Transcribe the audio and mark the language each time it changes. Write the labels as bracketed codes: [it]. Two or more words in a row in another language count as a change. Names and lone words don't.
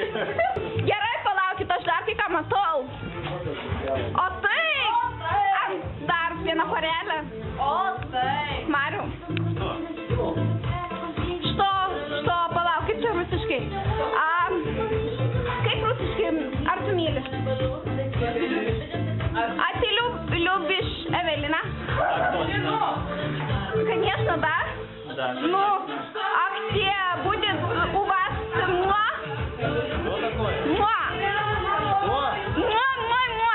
[lt] Gerai, palaukit, aš dar kai ką matau. O taip! Dar viena porelė. O, tai. Mariu. Što, palauk, kaip čia rusiškai? Kaip rusiškai, ar tu myli? [ru] А ты любишь Эвелина? Конечно, да? Да. Ну, а где будет у вас муа? Что такое? Муа. Что? Муа.